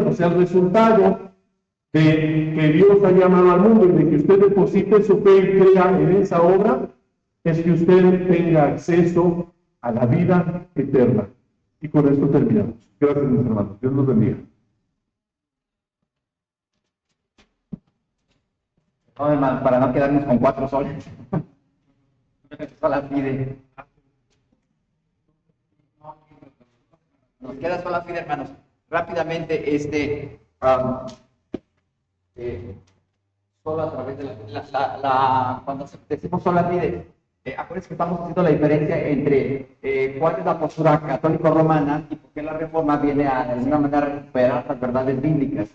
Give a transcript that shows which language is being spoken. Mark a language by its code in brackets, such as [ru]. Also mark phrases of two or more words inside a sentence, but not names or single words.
[es] O sea, el resultado de que Dios ha llamado al mundo y de que usted deposite su fe y crea en esa obra, es que usted tenga acceso a la vida eterna. Y con esto terminamos. Gracias, mis hermanos. Dios los bendiga. No, hermano, para no quedarnos con 4 soles. [la] Sola fide. [es] Nos queda [la] sola fide, [es] hermanos. Rápidamente, solo a través de cuando decimos [la] sola fide, [es] acuérdense que estamos haciendo la diferencia entre cuál es la postura católico-romana y por qué la Reforma viene a de alguna manera recuperar las verdades bíblicas.